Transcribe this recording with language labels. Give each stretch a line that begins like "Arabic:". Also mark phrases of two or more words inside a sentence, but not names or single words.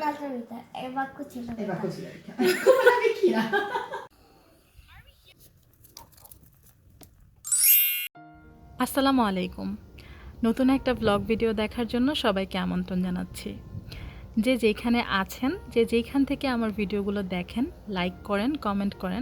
Italian: un'altra vita e va così la E va vita. così la vecchia. Come la vecchina.
Bangla: আসসালামু আলাইকুম। নতুন একটা ব্লগ ভিডিও দেখার জন্য সবাইকে আমন্ত্রণ জানাচ্ছি। যে যেখানে আছেন, যে যেখান থেকে আমার ভিডিওগুলো দেখেন, লাইক করেন, কমেন্ট করেন।